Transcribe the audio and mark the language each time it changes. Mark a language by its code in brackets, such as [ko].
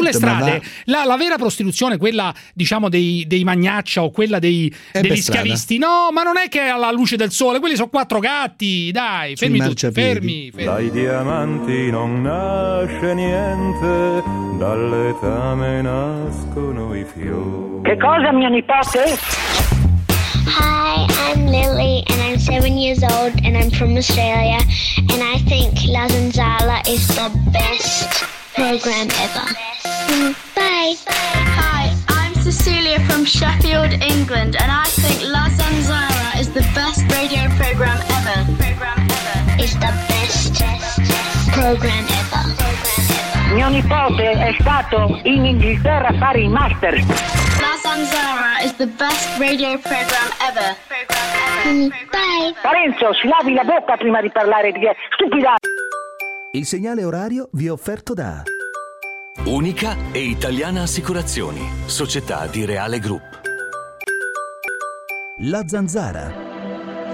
[it] sulle strade la vera prostituzione, quella diciamo dei magnaccia o quella degli schiavisti, strada. No, ma non è che è alla luce del sole, quelli sono quattro gatti, dai, fermi tutti, fermi. Dai diamanti non nasce niente, dall'etame nascono i fiori. Che cosa, mio nipote? Ha [en] I'm Lily and I'm 7 years old and I'm from Australia and I think La Zanzara is the best program ever. Bye. Hi, I'm Cecilia from Sheffield, England and I think La Zanzara is the best radio program ever. It's the best program ever. [it] Mio nipote è stato in Inghilterra a fare i master. [en] La Zanzara is the best radio program ever. Bye. [it] Lorenzo, si lavi la bocca prima di parlare di stupida. Il segnale orario vi è offerto da Unica e Italiana Assicurazioni, società di Reale Group. La Zanzara.